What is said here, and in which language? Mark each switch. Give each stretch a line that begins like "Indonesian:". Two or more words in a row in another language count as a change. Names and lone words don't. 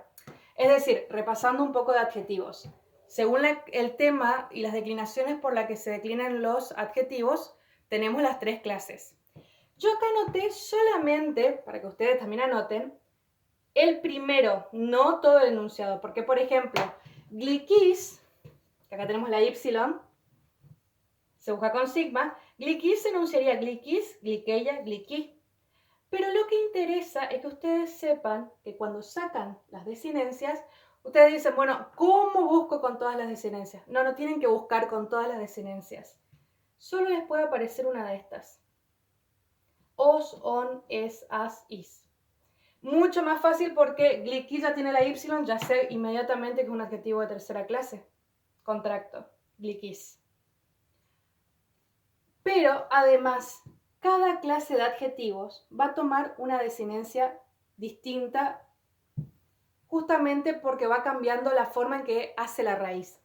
Spanish: Es decir, repasando un poco de adjetivos. Según el tema y las declinaciones por las que se declinan los adjetivos, tenemos las tres clases. Yo acá anoté solamente, para que ustedes también anoten, el primero, no todo el enunciado. Porque, por ejemplo, gliquis, que acá tenemos la Y, se busca con sigma, gliquis se enunciaría
Greek: γλυκύς, γλυκεῖα, γλυκύ.
Spanish: Pero lo que interesa es que ustedes sepan que cuando sacan las desinencias, ustedes dicen, bueno, ¿cómo busco con todas las desinencias? No, no tienen que buscar con todas las desinencias. Solo les puede aparecer una de estas.
Greek: ος, ον, ες, ας, ις.
Spanish: Mucho más fácil porque gliquí ya tiene la Y, ya sé inmediatamente que es un adjetivo de tercera clase. Contracto, gliquis. Pero además, cada clase de adjetivos va a tomar una desinencia distinta justamente porque va cambiando la forma en que hace la raíz.